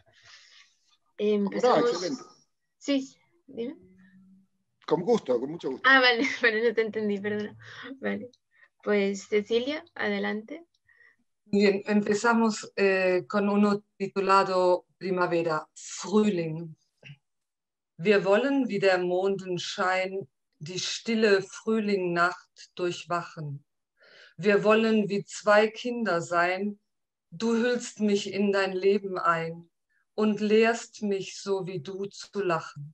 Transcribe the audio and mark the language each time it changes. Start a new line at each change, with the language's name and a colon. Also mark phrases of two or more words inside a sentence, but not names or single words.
Spanish: Empezamos. No, excelente. Sí, dime. Con gusto, con mucho gusto. Ah, vale, vale, no te entendí, perdona. Vale. Pues Cecilia, adelante. Bien, empezamos con uno titulado Primavera,
German: Frühling. Wir wollen wie der Mondenschein die stille Frühlingnacht durchwachen. Wir wollen wie 2 Kinder sein, du hüllst mich in dein Leben ein und lehrst mich so wie du zu lachen.